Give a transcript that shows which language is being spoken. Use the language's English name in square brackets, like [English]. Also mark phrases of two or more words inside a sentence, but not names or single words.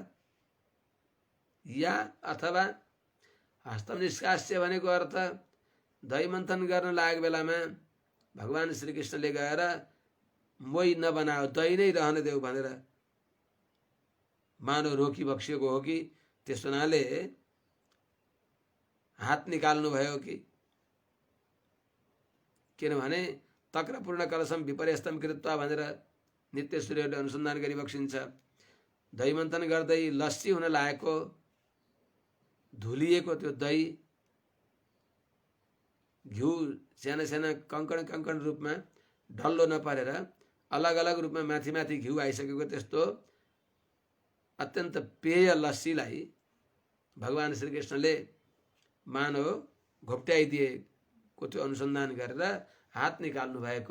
[Nepali] या अथवा [Sanskrit] हस्तम निष्कास्य [Nepali] भनेको अर्थ दही मन्थन गर्न लागेको बेलामा भगवान श्रीकृष्णले गएर मोही नबनाओ, दही नै रहन देऊ भनेर मानव रोकी बक्सिएको हो कि? त्यस हुनाले हात निकाल्नु भयो कि? किनभने [Sanskrit] तक्रपूर्ण कलशम विपर्यस्तम कृत्वा [Nepali] भनेर नित्य सूर्यले अनुसन्धान गरिबक्सिन्छ। दही मन्थन गर्दै लस्सी हुन लागेको धुलिएको त्यो दही घिउ साना साना कङ्कण कङ्कण रूपमा डल्लो नपरेर अलग अलग रूपमा माथि माथि घिउ आइसकेको त्यस्तो अत्यन्त पेय लस्सीलाई भगवान श्रीकृष्णले मानव घोप्ट्याइदिएको त्यो अनुसन्धान गरेर हात निकाल्नु भएको।